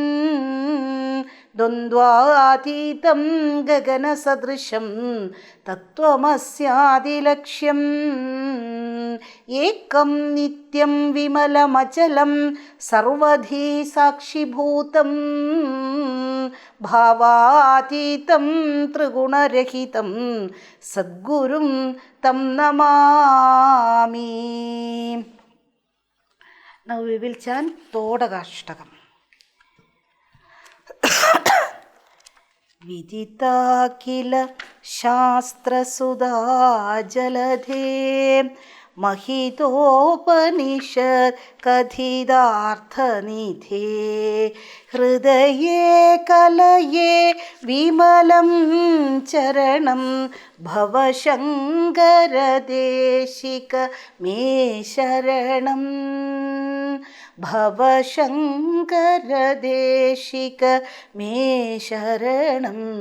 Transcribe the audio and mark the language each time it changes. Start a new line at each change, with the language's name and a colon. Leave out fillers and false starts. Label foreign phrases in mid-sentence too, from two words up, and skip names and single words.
Sanskrit: ദ്വന്ദ്വാതീതം ഗഗനസദൃശം തത്വമസ്യാദിലക്ഷ്യം ഏകം നിത്യം വിമലമചലം സർവധി സാക്ഷിഭൂതം ഭാവാതീതം ത്രിഗുണരഹിതം സദ്ഗുരും തം നമാമി.
English: Now we will chant തോടകാഷ്ടകം.
Sanskrit: വിദിതാഖില ശാസ്ത്രസുധാ ജലധേ महितोपनिषत् कथितार्थनिधे हृदये कलये विमलं चरणं भवशङ्करदेशिक मे शरणं भवशङ्करदेशिक मे शरणं